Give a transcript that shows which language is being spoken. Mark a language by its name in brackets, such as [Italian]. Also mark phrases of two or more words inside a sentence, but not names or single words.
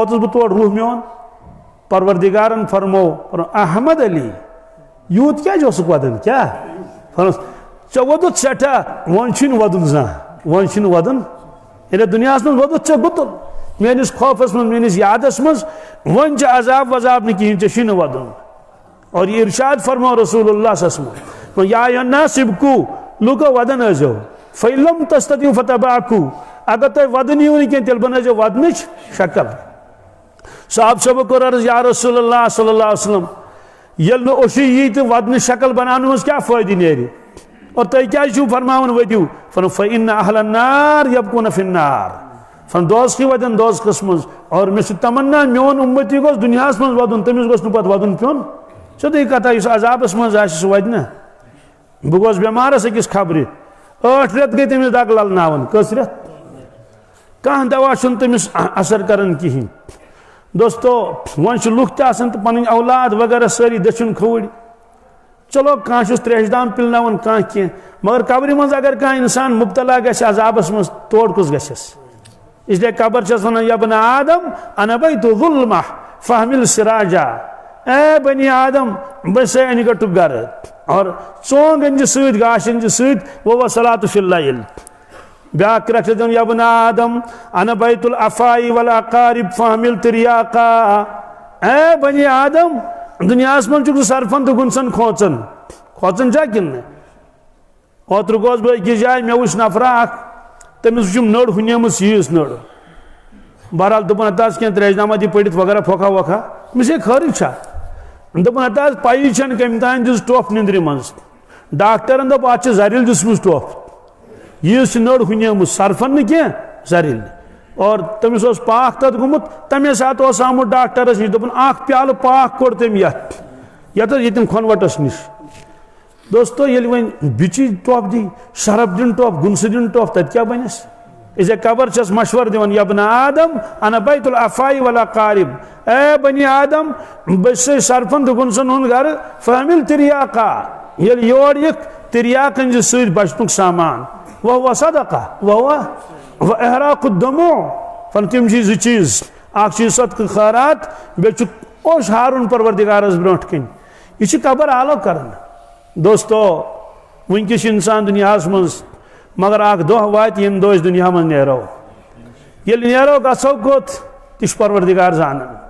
[Kashmiri] ووتُس بہٕ تور روح میون پروردگارن فرمو احمد علی یوٗت کیٛازِ اوسُکھ ودان کیٛاہ فرموس ژےٚ ووٚدُتھ سٮ۪ٹھاہ وۄنۍ چھُنہٕ ودُن زانٛہہ وۄنۍ چھُنہٕ ودُن ییٚلہِ دُنیاہس منٛز ووٚدُتھ ژےٚ گُتُل میٲنِس خوفس منٛز میٲنِس یادس منٛز وۄنۍ چھِ عذاب وذاب نہٕ کِہیٖنۍ ژےٚ چھُنہٕ ودُن [Urdu] اور یہ ارشاد [Kashmiri] فرمو [Arabic] رسول اللہ صلی اللہ علیہ وسلم یا الناس ابکو [Kashmiri] لوکو ودن ٲسۍزیو [Arabic] فیلم تستطیعوا فتباکو [Kashmiri] اگر تۄہہِ ودُن یِیو نہٕ کینٛہہ تیٚلہِ بنٲیزیو ودنٕچ شکل صاحب صٲبو کوٚر عرض [Arabic] یا رسول اللہ صلی اللہ علیہ وسلم [Kashmiri] ییٚلہِ نہٕ اوٚشُے یی تہٕ ودنٕچ شکل بناونہٕ منٛز کیٛاہ فٲیدٕ نیرِ اور تُہۍ کیٛازِ چھِو فرماوان ؤدِو فرمو [Arabic] فإن أهل النار يبقون في النار [Kashmiri] فرم دوزخی ودن دوزخس منٛز اور مےٚ چھُ تمنا میون اُمتی گوٚژھ دُنیاہس منٛز ودُن تٔمِس گوٚژھ نہٕ پتہٕ ودُن پیوٚن سیٚودُے کتھا یُس عذابس منٛز آسہِ سُہ ودِ نا بہٕ گوٚس بٮ۪مارس أکِس خبرِ 8 رٮ۪تھ گٔے تٔمِس دگ للناوان کٔژ رٮ۪تھ کانٛہہ دوا چھُنہٕ تٔمِس اثر کران کِہیٖنۍ دوستو وۄنۍ چھِ لُکھ تہِ آسان تہٕ پنٕنۍ اولاد وغیرہ سٲری دٔچھُن کھوٚوٕرۍ چلو کانٛہہ چھُس تریشہِ دام پِلناوان کانٛہہ کینٛہہ مگر قبرِ منٛز اگر کانٛہہ انسان مُبتلا گژھِ عذابس منٛز تور کُس گژھٮ۪س اسلیے قبر چھس ونان [Arabic] یا بنی آدم انا بیت ظلمہ فحمل سراجا [Kashmiri] اے بنی آدم بس انہِ گٹُک گرٕ اور ژونگ أنزِ سۭتۍ گاش أنزِ سۭتۍ [Arabic] وصلاۃ فی اللیل [Kashmiri] بیاکھ کرکھ چھس دِوان [Arabic] یا بنی آدم انا بیت الافائی والاقارب فحمل تریاقا [Kashmiri] اے بنی آدم دُنیاہس منٛز چھُکھ ژٕ سرفن تہٕ گُنسن کھوژان چھا کِنہٕ نہٕ اوترٕ گوس بہٕ أکِس جایہِ مےٚ وٕچھ نفرا اکھ تٔمِس وٕچھُم نٔر ہُنیمٕژ ییٖژ نٔر بہرحال دوٚپُن ہتا حظ کینٛہہ تریشنامہ دِ پٔرِتھ وغیرہ پھۄکھا وۄکھا مےٚ ہے خٲرٕے چھا دوٚپُن ہتا حظ پَیی چھَنہٕ کٔمۍ تانۍ دِژ ٹۄپھ نِندرِ منٛز ڈاکٹرن دوٚپ اَتھ چھِ زرِل دِژمٕژ ٹۄپھ ییٖژ چھِ نٔر ہُنیمٕژ سرفن نہٕ کینٛہہ زرِل اور تٔمِس اوس پاکھ تتھ گوٚمُت تمے ساتہٕ اوس آمُت ڈاکٹرس نِش دوٚپُن اکھ پیالہٕ پاکھ کوٚر تٔمۍ یتھ ییٚتٮ۪ن کھۄنوٹس نِش دوستو ییٚلہِ وۄنۍ بِچی ٹۄپھ دی شرف دِن ٹۄپھ گُنسہٕ دِن ٹۄپھ تتہِ کیٛاہ بنٮ۪س اسے قبر چھس مشور دِوان [Arabic] یا بنی آدم انا بیت الافائی والاقارب [Kashmiri] اے بنی آدم بہٕ چھُسے سرفن تہٕ گُنسن ہُنٛد گرٕ [Arabic] فحمل تریاقا [Kashmiri] ییٚلہِ یور یِکھ تریاق أنزِ سۭتۍ بچنُک سامان [Arabic] وہو صدقہ وہو احراق الدموع [Kashmiri] فرم تِم چھِ زٕ چیٖز اکھ چھُ صدقہٕ خٲرات بیٚیہِ چھُ اوش ہارُن پروردگارس برونٛٹھ کَنۍ یہِ چھِ قبر آلو کران دوستو وٕنکیٚس چھُ انسان دُنیاہس منٛز مگر اکھ دۄہ واتہِ ییٚمہِ دۄہ أسۍ دُنیا منٛز نیرو ییٚلہِ نیرو گژھو کوٚت تہِ چھُ پروردگار زانان